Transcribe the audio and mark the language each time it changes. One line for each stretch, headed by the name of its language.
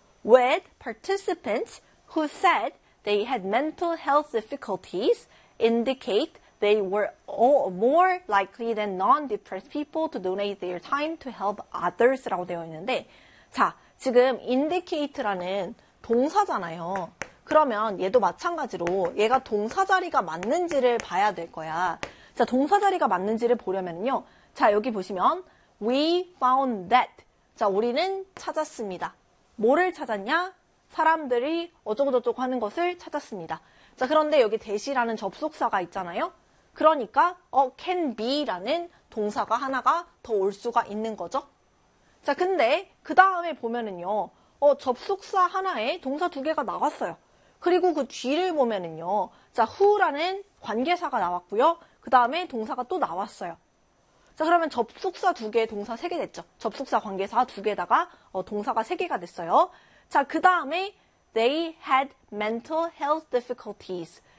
English: With participants who said they had mental health difficulties indicate they were more likely than non-depressed people to donate their time to help others라고 되어 있는데, 자, 지금 indicate라는 동사잖아요.
Korean: 그러면 얘도 마찬가지로 얘가 동사 자리가 맞는지를 봐야 될 거야. 자, 동사 자리가 맞는지를 보려면요. 자, 여기 보시면 We found that. 자, 우리는 찾았습니다. 뭐를 찾았냐? 사람들이 어쩌고저쩌고 하는 것을 찾았습니다. 자, 그런데 여기 that이라는 접속사가 있잖아요. 그러니까 can be라는 동사가 하나가 더올 수가 있는 거죠. 자, 근데 그 다음에 보면은요. 접속사 하나에 동사 두 개가 나왔어요. 그리고 그 뒤를 보면은요. 자, who라는 관계사가 나왔고요. 그 다음에 동사가 또 나왔어요. 자, 그러면 접속사 두 개, 동사 세개 됐죠? 접속사 관계사 두 개에다가 동사가 세 개가 됐어요.
English: 자, 그 다음에 they had mental health difficulties.